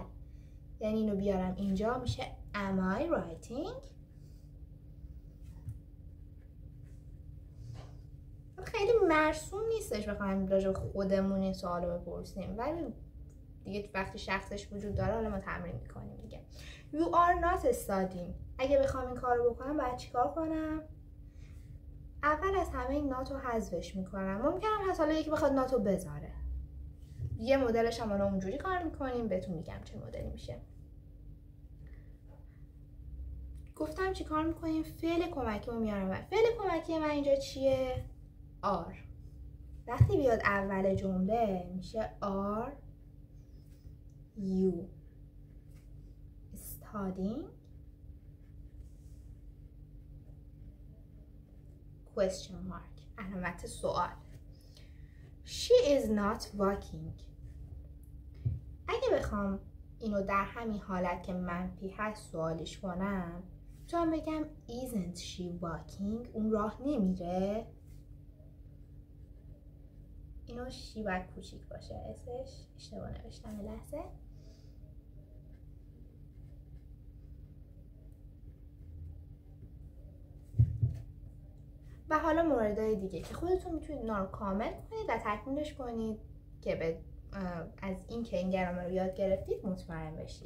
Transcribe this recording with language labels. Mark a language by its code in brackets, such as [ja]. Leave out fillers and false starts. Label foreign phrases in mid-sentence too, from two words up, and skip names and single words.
[fa] یعنی اینو بیارم اینجا، میشه [en] am I writing. [fa] خیلی مرسوم نیستش بخوایم راجع به خودمون این سوالو بپرسیم، ولی دیگه وقتی شخصش وجود داره حالا ما تمرین میکنیم دیگه. [en] You are not studying. [fa] اگه بخوام این کارو بکنم باید چیکار کنم؟ اول از همه این ناتو حذفش میکنم. ممکنم حالا یکی بخواد ناتو بذاره، یه مدلش هم اونجوری کار میکنیم، بهتون میگم چه مدلی میشه. گفتم چی کار میکنیم؟ فعل کمکی رو میارم. فعل کمکی من اینجا چیه؟ are. وقتی بیاد اول جمله میشه [en] are you studying question mark [fa] علامت سوال. [en] She is not walking. [fa] اگه بخوام اینو در همین حالت که منفی هست سوالیش کنم، میتونم بگم [en] isn't she walking. [fa] اون راه نمیره. اینو شی باید کوچیک باشه، اسش اشتباه نوشتم لحظه. و حالا موردهای دیگه که خودتون میتونید اینا رو کامل کنید و تکمیلش کنید که از این که این گرامر رو یاد گرفتید مطمئن بشید.